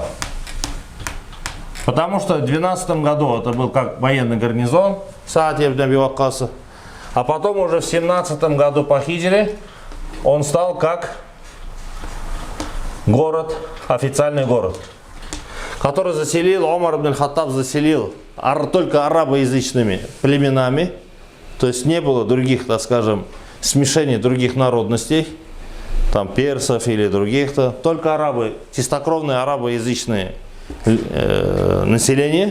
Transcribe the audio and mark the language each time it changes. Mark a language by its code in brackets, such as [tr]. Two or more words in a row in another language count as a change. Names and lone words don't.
[ru] Потому что в 12 году это был как военный гарнизон Саад ибн Аби Ваккаса. А потом уже в 17 году по хиджре он стал как город, официальный город, который заселил, Умар ибн аль-Хаттаб заселил только арабоязычными племенами. То есть не было других, так скажем, смешений других народностей, там персов или других-то, только арабы, чистокровные арабоязычные население.